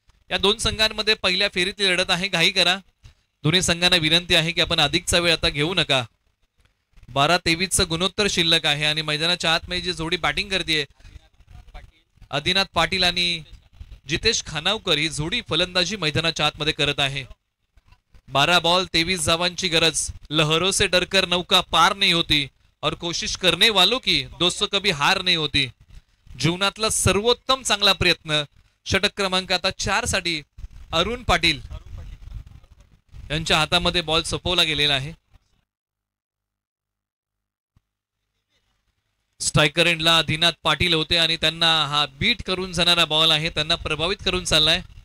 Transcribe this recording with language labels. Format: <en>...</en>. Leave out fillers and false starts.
<mr>या 2 संघांमध्ये पहिल्या फेरीतली लढत आहे. घाई करा. दोन्ही संघांना विनंती आहे की आपण अधिकचा वेळ आता घेऊ नका. 12-23चं गुणोत्तर शिल्लक आहे आणि मैदानाच्या आतमध्ये जी जोडी बॅटिंग करते आदिनाथ पाटील आणि जितेश खानावकर ही जोडी फलंदाजी मैदानाच्या आतमध्ये करत आहे. 12 बॉल 23 धावांची गरज.</mr> <hi>लहरों से डरकर नौका पार नहीं होती और कोशिश करने वालों की दोस्तों कभी हार नहीं होती.</hi> <mr>जीवनातला सर्वोत्तम चांगला प्रयत्न. षटक क्रमांक आता 4 साठी अरुण पाटील यांच्या हातामध्ये बॉल सोपवला गेलेला आहे. स्ट्रायकर एंडला आदिनाथ पाटील होते आणि त्यांना हा बीट करून जाणारा बॉल आहे, त्यांना प्रभावित करून चाललाय.</mr>